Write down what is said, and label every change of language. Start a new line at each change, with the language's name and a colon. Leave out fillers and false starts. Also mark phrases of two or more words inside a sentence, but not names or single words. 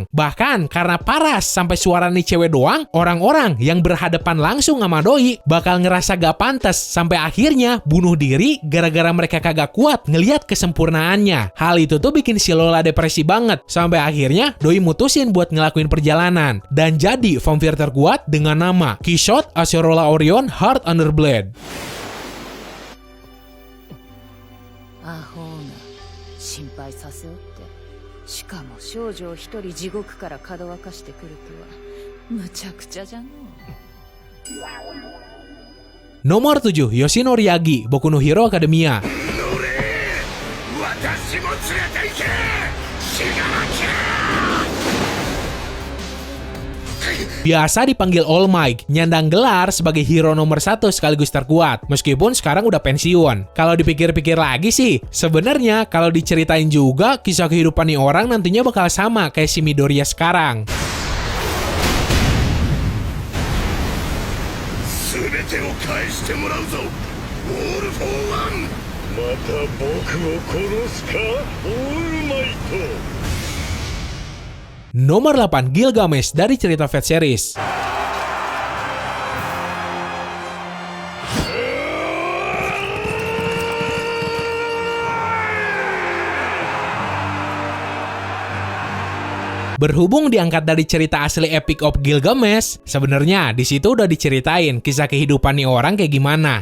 Indonesian: Bahkan karena paras sampai suara nih cewek doang, orang-orang yang berhadapan langsung sama Doi bakal ngerasa gak pantas, sampai akhirnya bunuh diri gara-gara mereka kagak kuat ngelihat kesempurnaannya. Hal itu tuh bikin si Lola depresi banget, sampai akhirnya Doi mutusin buat ngelakuin perjalanan dan jadi vampir terkuat dengan nama Quixote Acerola Orion Heart Under Blade.
Japanese: アホな心配させおって、しかも少女を一人地獄からかどわかしてくるとはむちゃくちゃじゃのう。
Indonesian: Nomor 7, Yoshinori Yagi, Boku no Hero Academia. Biasa dipanggil All Might, nyandang gelar sebagai hero nomor 1 sekaligus terkuat, meskipun sekarang udah pensiun. Kalau dipikir-pikir lagi sih, sebenarnya kalau diceritain juga, kisah kehidupan nih orang nantinya bakal sama kayak si Midoriya sekarang.
Japanese: 全てを返してもらうぞ、オール・フォー・ワン。また僕を殺すか、オールマイト。
Indonesian: Nomor 8, Gilgamesh dari cerita Fate Series. Berhubung diangkat dari cerita asli Epic of Gilgamesh, sebenarnya di situ udah diceritain kisah kehidupan nih orang kayak gimana.